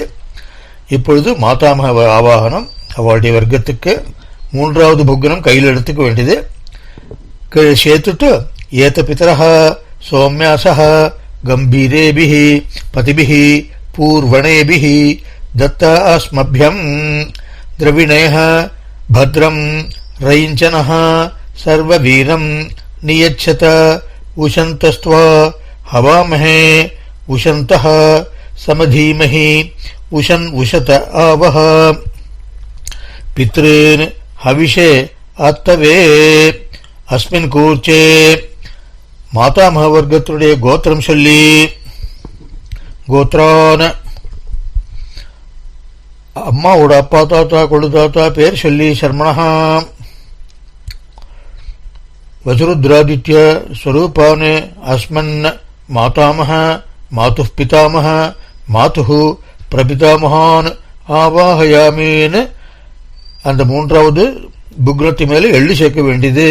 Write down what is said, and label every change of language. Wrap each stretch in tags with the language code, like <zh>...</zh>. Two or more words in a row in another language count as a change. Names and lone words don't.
<ta>இப்பொழுது மாதாமக ஆவாகனம் அவளுடைய வர்க்கத்துக்கு 3வது புக்னம் கையில் எடுத்துக்க வேண்டியது. கீழே சேர்த்துட்டு</ta> <sa>एत पितरः सौम्यासः गम्भीरेभिः पथिभिः पूर्वीणेभिः दत्ता अस्मभ्यं द्रविणयः भद्रम् रयिञ्चनः सर्ववीरम् नियच्छत उशन्तस्त्वा हवामहे उशन्तः समधीमहि उशन् उशत आवह पितॄन् हविषे आत्तवे अस्मिन् कूर्चे</sa> <ta>மாதாமக வர்க்கத்துடைய கோத்திரம் சொல்லி கோத்ரான அம்மாவோட அப்பா தாத்தா கொள்ளு தாத்தா பேர் சொல்லி சர்மணா</ta> <sa>वसुरुद्रादित्य स्वरूपान् अस्मत् मातामह मातुः पितामह मातुः प्रपितामहान् आवाहयामि</sa> <ta>அந்த மூன்றாவது புக்னத்தி மேலே எள்ளி சேர்க்க வேண்டியது.</ta>